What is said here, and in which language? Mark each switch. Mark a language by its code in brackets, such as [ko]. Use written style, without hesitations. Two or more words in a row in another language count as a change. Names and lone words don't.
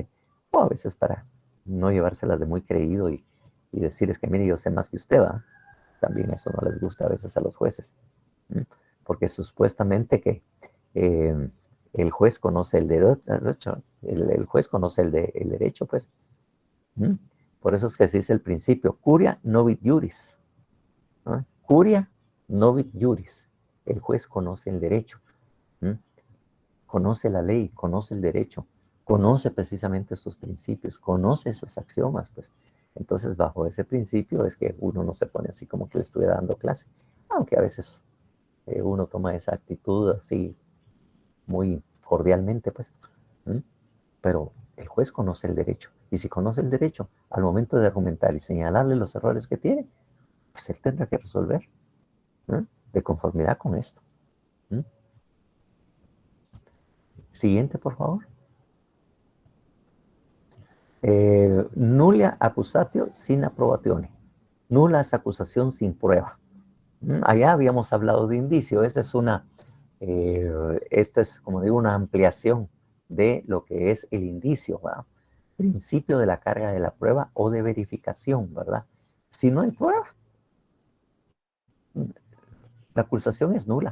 [es] O a veces para no llevárselas de muy creído y decirles que, mire, yo sé más que usted, ¿va? También eso no les gusta a veces a los jueces. Porque supuestamente que el juez conoce el derecho, el juez conoce el derecho, pues. Por eso es que se dice el principio, [la] curia novit juris, [es] ¿no? [la] Curia novit juris. [es] El juez conoce el derecho, ¿no? Conoce la ley, conoce el derecho, conoce precisamente sus principios, conoce esos axiomas, pues. Entonces, bajo ese principio es que uno no se pone así como que le estuviera dando clase, aunque a veces uno toma esa actitud así muy cordialmente, pues. ¿Mm? Pero el juez conoce el derecho, y si conoce el derecho, al momento de argumentar y señalarle los errores que tiene, pues él tendrá que resolver, ¿no? De conformidad con esto. ¿Mm? Siguiente, por favor. [la] Nulla accusatio sin approbatione. [es] Nula es acusación sin prueba. Allá habíamos hablado de indicio. Esta es, como digo, una ampliación de lo que es el indicio, ¿verdad? Principio de la carga de la prueba o de verificación, ¿verdad? Si no hay prueba, la acusación es nula.